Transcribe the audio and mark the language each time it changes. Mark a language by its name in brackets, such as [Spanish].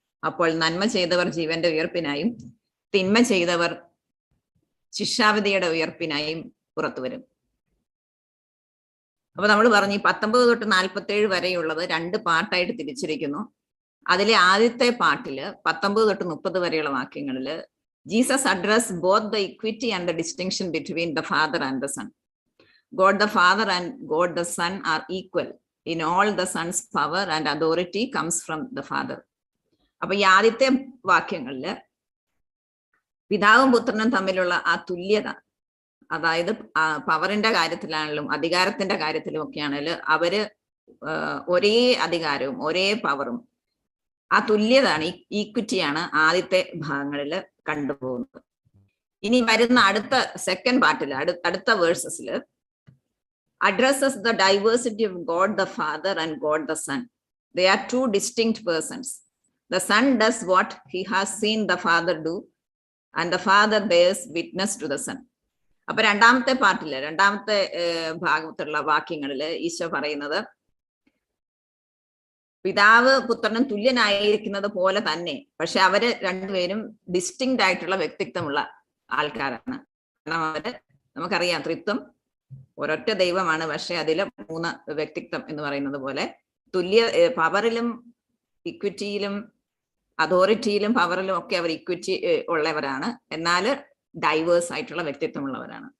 [Malayalam] അപ്പോൾ നന്മ ചെയ്തവർ ജീവന്റെ ഉയർപ്പിനായും തിന്മ ചെയ്തവർ ശിക്ഷാവിധിയുടെ ഉയർപ്പിനായും പുറത്തു വരും. അപ്പൊ നമ്മൾ പറഞ്ഞു 19 തൊട്ട് 47 വരെയുള്ളത് രണ്ട് പാട്ടായിട്ട് തിരിച്ചിരിക്കുന്നു. അതിലെ ആദ്യത്തെ പാട്ടില് 19 തൊട്ട് 30 വരെയുള്ള വാക്യങ്ങളില് [English] Jesus address both the equity and the distinction between the Father and the Son. God the Father and God the Son are equal. In all the Son's power and authority comes from the Father. [Malayalam] അപ്പൊ ഈ ആദ്യത്തെ വാക്യങ്ങളില് പിതാവും പുത്രനും തമ്മിലുള്ള ആ തുല്യത, അതായത് പവറിന്റെ കാര്യത്തിലാണെങ്കിലും അധികാരത്തിന്റെ കാര്യത്തിലും ഒക്കെ ആണെങ്കിലും അവര് ഒരേ അധികാരവും ഒരേ പവറും, ആ തുല്യതാണ്, ഈക്വിറ്റിയാണ് ആദ്യത്തെ ഭാഗങ്ങളിൽ കണ്ടുപോകുന്നത്. ഇനി വരുന്ന അടുത്ത സെക്കൻഡ് പാർട്ടില്, അടുത്ത വേഴ്സസില് [English] addresses the diversity of God the Father and God the Son. They are two distinct persons. The Son does what he has seen the Father do, and the Father bears witness to the Son. [Malayalam] അപ്പൊ രണ്ടാമത്തെ പാർട്ടില്, രണ്ടാമത്തെ ഭാഗത്തുള്ള വാക്യങ്ങളില് ഈശോ പറയുന്നത്, പിതാവ് പുത്രനും തുല്യനായിരിക്കുന്നത് പോലെ തന്നെ, പക്ഷെ അവര് രണ്ടുപേരും ഡിസ്റ്റിങ്ക്റ്റ് ആയിട്ടുള്ള വ്യക്തിത്വമുള്ള ആൾക്കാരാണ്. കാരണം അവര്, നമുക്കറിയാം ത്രിത്വം ഒരൊറ്റ ദൈവമാണ്, പക്ഷെ അതില് 3 വ്യക്തിത്വം എന്ന് പറയുന്നത് പോലെ പവറിലും ഇക്വിറ്റിയിലും അതോറിറ്റിയിലും പവറിലും ഒക്കെ അവർ ഇക്വിറ്റി ഉള്ളവരാണ്, എന്നാൽ ഡൈവേഴ്സ് ആയിട്ടുള്ള വ്യക്തിത്വമുള്ളവരാണ്.